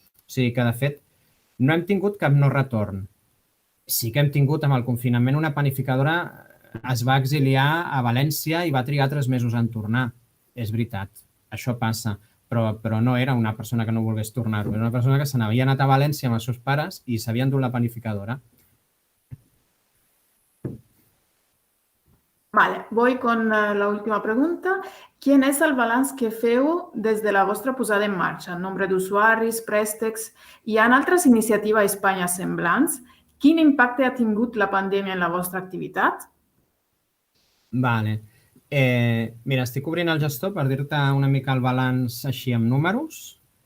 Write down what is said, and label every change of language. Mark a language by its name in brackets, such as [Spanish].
[Catalan] O sigui que, de fet, no hem tingut cap no retorn. Sí que hem tingut amb el confinament una panificadora, es va exiliar a València i va trigar 3 mesos en tornar. És veritat, això passa, però no era una persona que no volgués tornar-ho, era una persona que se n'havia anat a València amb els seus pares i s'havia endut la panificadora. [Spanish] Vale, voy con la última pregunta. [Catalan] Quin és el balanç que feu des de la vostra posada en marxa? Nombre d'usuaris, préstecs... Hi ha altres iniciatives a Espanya semblants? Quin impacte ha tingut la pandèmia en la vostra activitat? Vale. Mira, estic obrint el gestor per dir-te una mica el balanç així amb números.